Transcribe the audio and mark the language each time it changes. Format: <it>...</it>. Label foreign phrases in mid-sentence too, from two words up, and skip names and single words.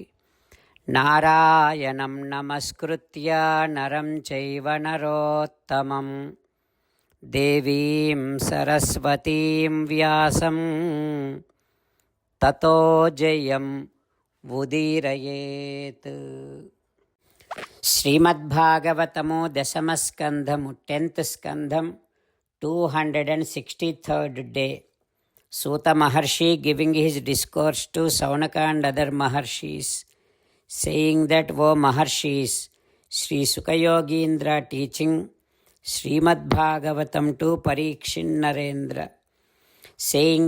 <sa>नारायणं नमस्कृत्य नरं चैव नरोत्तमम् देवीं सरस्वतीं व्यासं ततो जयम् उदीरयेत्.</sa> <en>Srimad Bhagavatamu Dasamaskandhamu 10th Skandham 263rd day. Suta Maharshi giving his discourse to Saunaka and other Maharshis, saying that, O Maharshis, Sri Sukha Yogindra teaching Srimad Bhagavatam to Parikshin Narendra, saying</en>